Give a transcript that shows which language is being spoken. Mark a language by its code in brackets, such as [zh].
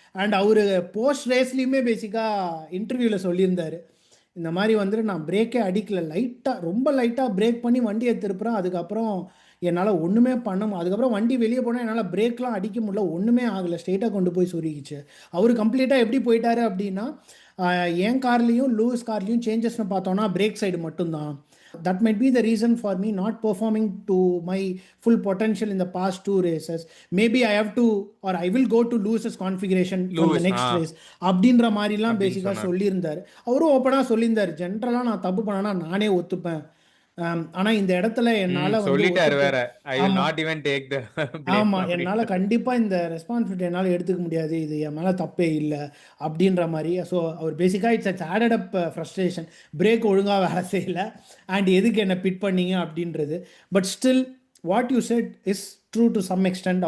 [ta] And our post ரேஸ்லேயுமே பேசிக்காக இன்டர்வியூவில் சொல்லியிருந்தார், இந்த மாதிரி வந்துட்டு நான் பிரேக்கே அடிக்கல, ரொம்ப லைட்டாக பிரேக் பண்ணி வண்டியை திருப்புறேன், அதுக்கப்புறம் என்னால் ஒன்றுமே அதுக்கப்புறம் வண்டி வெளியே போனால் என்னால் பிரேக்லாம் அடிக்க முடியல, ஒன்றுமே ஆகலை, ஸ்ட்ரெயிட்டாக கொண்டு போய் சொருகிச்சு. அவர் கம்ப்ளீட்டாக எப்படி போயிட்டாரு அப்படின்னா, என் கார்லேயும் லூயிஸ் கார்லேயும் சேஞ்சஸ்னு பார்த்தோன்னா பிரேக் சைடு மட்டும்தான். [en] That might be the reason for me not performing to my full potential in the past 2 races. Maybe I have to, or I will go to Lewis's configuration for the next race. [ta] அப்படின்ற மாதிரிலாம் பேசிக்காக சொல்லியிருந்தார். அவரும் ஓப்பனாக சொல்லியிருந்தார், ஜென்ரலாக நான் தப்பு பண்ணனா நானே ஒத்துப்பேன், ஆனால் இந்த இடத்துல என்னால் சொல்லிட்டாரு வேற, [en] I will not even take the blame. [ta] ஆமாம், என்னால் கண்டிப்பாக இந்த ரெஸ்பான்சிபிலிட்டி என்னால் எடுத்துக்க முடியாது, இது என் மேலே தப்பே இல்லை அப்படின்ற மாதிரி. ஸோ அவர் பேசிக்காக [en] it's added up frustration, [ta] break ஒழுங்காக வேலை செய்யலை அண்ட் எதுக்கு என்ன பிட் பண்ணீங்க அப்படின்றது. [en] But still what you said is true to some extent.